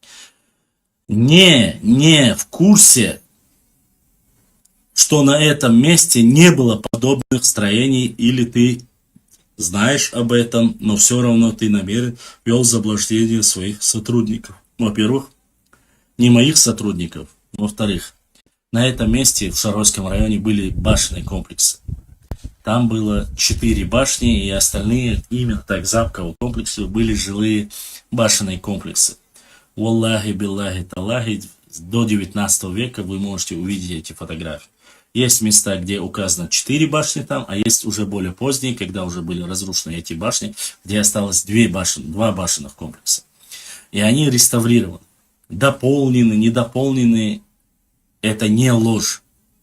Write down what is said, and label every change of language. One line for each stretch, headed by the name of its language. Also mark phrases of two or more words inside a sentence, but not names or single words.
Russian: Не в курсе, что на этом месте не было подобных строений, или ты знаешь об этом, но все равно ты намерен ввел в заблуждение своих сотрудников. Во-первых, не моих сотрудников. Во-вторых, на этом месте в Шаройском районе были башенные комплексы. Там было 4 башни, и остальные, именно так, замкового комплекса, были жилые башенные комплексы.
Arabic: والله، بالله، تالله,
Russian: до 19 века вы можете увидеть эти фотографии. Есть места, где указано 4 башни там, а есть уже более поздние, когда уже были разрушены эти башни, где осталось 2 башенных комплекса. И они реставрированы. Дополнены, недополнены, это не ложь.